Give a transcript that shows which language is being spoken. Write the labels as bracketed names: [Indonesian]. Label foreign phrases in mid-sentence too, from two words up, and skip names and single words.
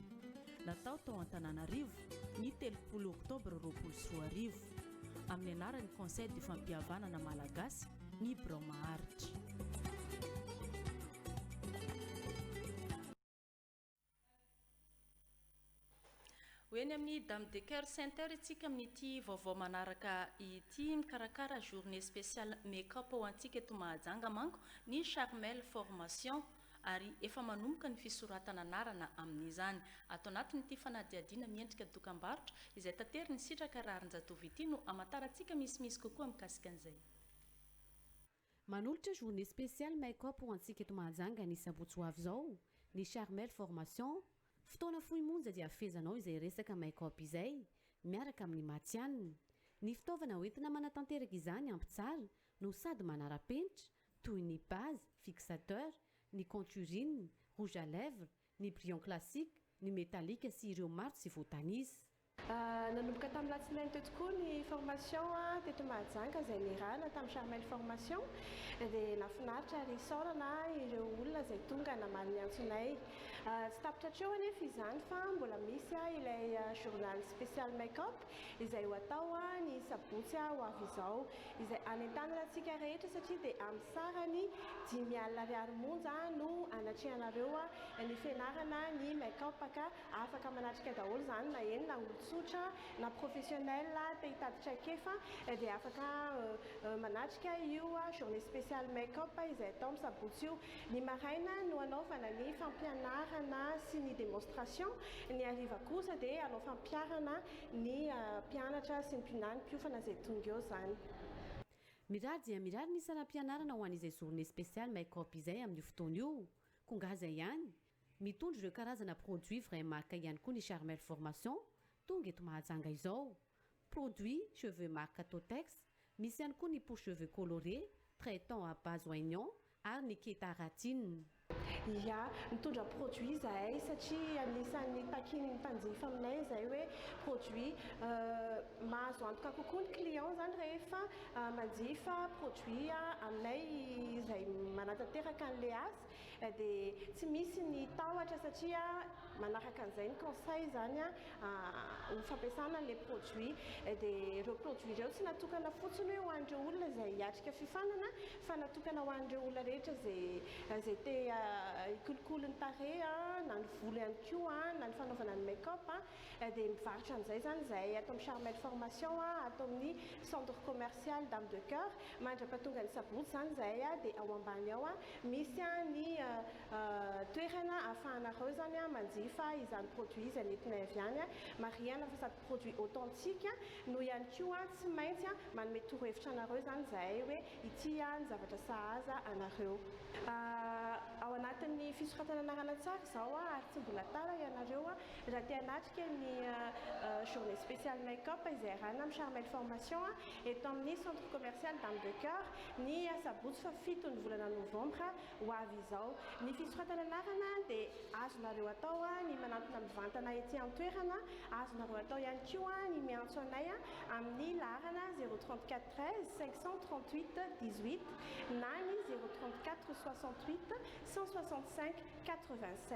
[Malagasy] Natao tao Antananarivo ny 30 oktobra 2024 amin'ny anaran'ny [French] Conseil du [Malagasy] fampihavanana malagasy ny Birao Maharitra. Hoeny amin'ny Dame de Cœur Center itsika amin'ity vaovao manaraka ity mikarakara [French] journée spéciale make-up [Malagasy] ho antsika eto Mahajanga manko ny Charmel formation ary efa manomboka ny fisoratana anarana amin'izany. Ato anatin'ity fanadihadiana miendrika dokam-barotra izay tateriny sitraka raharinjatovo ity no amatarantsika misimisy kokoa mikasika an'izay. Manolotra [French] journée spéciale make-up [Malagasy] ho antsika eto Mahajanga ny sabotsy ho avy izao ny Charmel formation. Fotoana fohy monja dia afezanao izay resaka make-up izay miaraka amin'ny matianina. Ny fitaovana hoentina manatanteraka izany ampy tsara no sady manara-penitra toy ny base, fixateur, ny contourine, [French] rouge à lèvres, [Malagasy] ny [French] brillant classique, [Malagasy] ny métallique sy ireo maro tsy voatanisa. nanomboka tamin'ny latsinainy teo tokoa ny formation teto Mahajanga izay nirahana tamin'ny Charmel formation dia nafinaritra ary saorana ireo olona izay tonga namaly ny antsonay. Tsy tapitra hatreo anefa izany fa mbola misy ilay [French] journal spécial make-up [Malagasy] izay ho atao ny sabotsy ho avy izao, izay anentanana antsika rehetra satria dia amin'ny sarany 5,000 ariary monja no anatrehanareo ny fianarana ny make-up ka afaka manatrika daholo izany na eny na olon-tsotra na professionnel te hitaditra kefa dia afaka manatrika io [French] journée spéciale make-up [Malagasy] izay atao amin'ny sabotsy io. Ny maraina no anaovana ny fampianarana sy ny démonstration, ny hariva kosa dia anao fampiarana ny mpianatra sy ny mpiofana izay tonga eo zany. Mirary dia mirary ny saram-pianarana ho an'izay [French] journée spéciale make-up [Malagasy] izay amin'ny fotoana io. Kongaza ihany mitondra ireo karazana [French] produit vrai marque [Malagasy] ihany koa ny Charmel formation tonga eto Mahajanga izao. [French] Produit cheveux marque Totex, [Malagasy] misy ihany koa ny [French] pour cheveux colorés, traitant à base oignon [Malagasy] ary ny [French] kétaratine. [Malagasy] Ya, mitondra produit zahay satria anisan'ny takin'ny mpanjifa aminay izay hoe produit mahazo antoka kokoa ny client zany rehefa manjifa produit aminay izay manatanteraka an'le asa dia tsy misy ny tahotra satria manaraka an'izay ny conseil zany ho fampiasana le produit dia ireo produit ireo tsy natokana fotsiny hoe ho an'ireo olona izay hiatrika fifanana fa natokana ho an'ireo olona rehetra izay te hikolokolo ny tarehy na ny volo ihany koa na ny fanaovana ny make-up dia mivarotra an'izay zany izay atao amin'ny Charmel formation atao amin'ny [French] centre commercial [Malagasy] Dame de Cœur mandra-pahatonga ny sabotsy zany izay dia ao ambany ao misy ny toerana ahafahanareo zany manjifa izany produit izay nentinay avy any mariana fa sady [French] produit authentique [Malagasy] no ihany koa tsy maintsy manome torohevitra anareo zany izay hoe ity ny zavatra sahaza anareo. Ao anatin'ny fisoratana anarana tsara izao ary tsy mbola tara ianareo raha te hanatrika ny [French] journée spéciale make-up [Malagasy] izay arahana amin'ny Charmel formation eto amin'ny [French] centre commercial [Malagasy] Dame de Cœur ny sabotsy fa 7 ny volana novembre ho avy izao. Ny fisoratana anarana dia azonareo atao ny manantona mivantana ety an-toerana, azonareo atao ihany koa ny miantso anay amin'ny laharana 034 13 538 18 na ny 034 68 165 87.